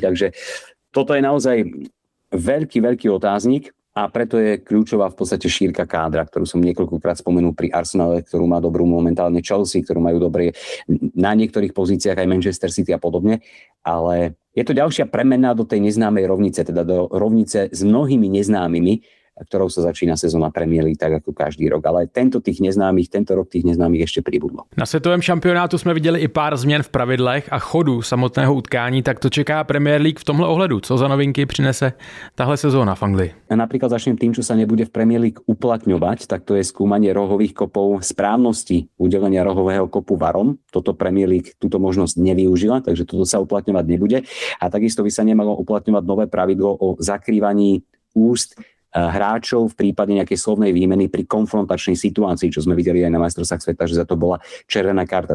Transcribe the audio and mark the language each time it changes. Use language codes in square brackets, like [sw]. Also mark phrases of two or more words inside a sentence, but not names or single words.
[sk] Takže toto je naozaj veľký otáznik a preto je kľúčová v podstate šírka kádra, ktorú som niekoľkokrát spomenul pri Arsenale, ktorú má dobrú momentálne Chelsea, ktorú majú dobré na niektorých pozíciách aj Manchester City a podobne. Ale je to ďalšia premena do tej neznámej rovnice, teda do rovnice s mnohými neznámymi, ktorou sa začína sezóna Premier League tak ako každý rok. Ale tento rok tých neznámych [cs] ještě přibudlo. Na světovém šampionátu jsme viděli i pár změn v pravidlech a chodu samotného utkání, tak to čeká Premier League v tomhle ohledu. Co za novinky přinese tahle sezóna v Anglii? [sk] A napríklad začnem tým, čo sa nebude v Premier League uplatňovať, tak to je skúmanie rohových kopov, správnosti udelenia rohového kopu VARom. Toto Premier League túto možnosť nevyužila, takže toto sa uplatňovať nebude. A takisto by sa nemalo uplatňovať nové pravidlo o zakrývaní úst hráčov v prípade nejakej slovnej výmeny pri konfrontačnej situácii, čo sme videli aj na majstrovstvách sveta, že za to bola červená karta.